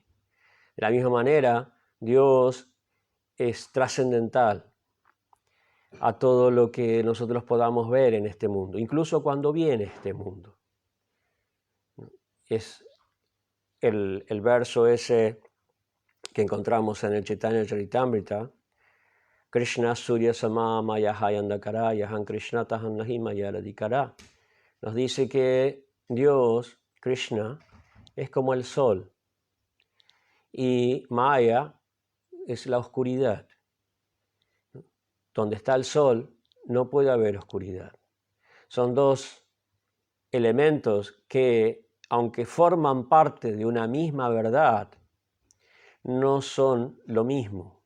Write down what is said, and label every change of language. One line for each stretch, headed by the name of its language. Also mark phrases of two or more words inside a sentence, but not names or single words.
Spanish: De la misma manera, Dios es trascendental a todo lo que nosotros podamos ver en este mundo, incluso cuando viene este mundo. Es el verso ese que encontramos en el Chaitanya Charitamrita,
Sanskrit: Krishna Surya Sama Maya Hayandakara Yahan Krishna Tahan Nahi Maya Radikara,
Spanish: nos dice que Dios, Krishna, es como el sol y Maya es la oscuridad. Donde está el sol no puede haber oscuridad. Son dos elementos que, aunque forman parte de una misma verdad, no son lo mismo.